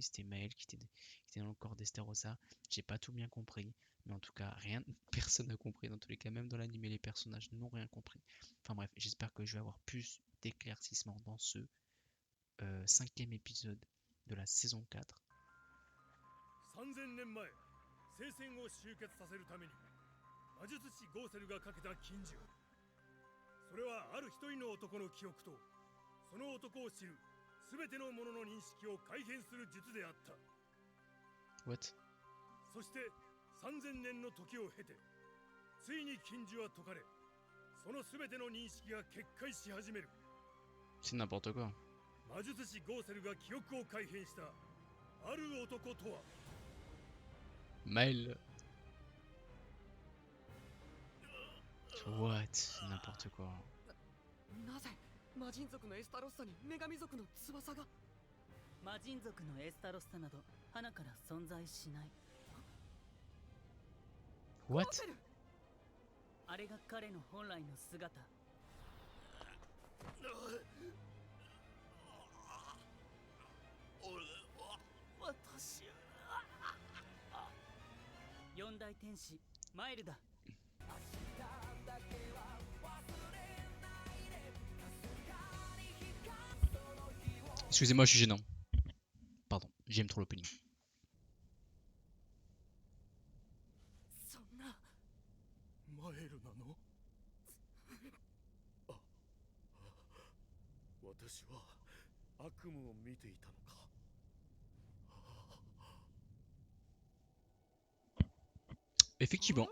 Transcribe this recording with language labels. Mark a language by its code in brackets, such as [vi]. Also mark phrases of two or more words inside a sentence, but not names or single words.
[fr] C'était Maël qui était dans le corps d'Estarossa. J'ai pas tout bien compris. Mais en tout cas, rien, personne n'a compris. Dans tous les cas, même dans l'anime, les personnages n'ont rien compris. Enfin bref, j'espère que je vais avoir plus d'éclaircissements dans ce 5e épisode de la saison 4. [ja] 3000 年前聖戦を集結させるために魔術師ゴーセルがかけた禁呪、それはある一人の男の記憶とその男を知る全ての者の認識を改変する術であった。 [en] What? [ja] そして3000年の時を経てついに禁呪は解かれ、その全ての認識が決壊し始める。 [fr] C'est n'importe quoi. [ja] 魔術師ゴーセルが記憶を改変したある男とは。 [en] Maël. What? [fr] N'importe quoi. [ja] なぜ魔人族のエスタロッサに女神族の翼が。魔人族のエスタロッサなど花から存在しない。 [en] What? [ja] ゴーセル。あれが彼の本来の姿。私。四大天使マイルだ。 [fr] Excusez-moi, je suis gênant. Pardon, j'aime trop l'opening. [ja] そんな。マエルなの？あ、私は悪夢を見ていたのか。 [fr] Effectivement.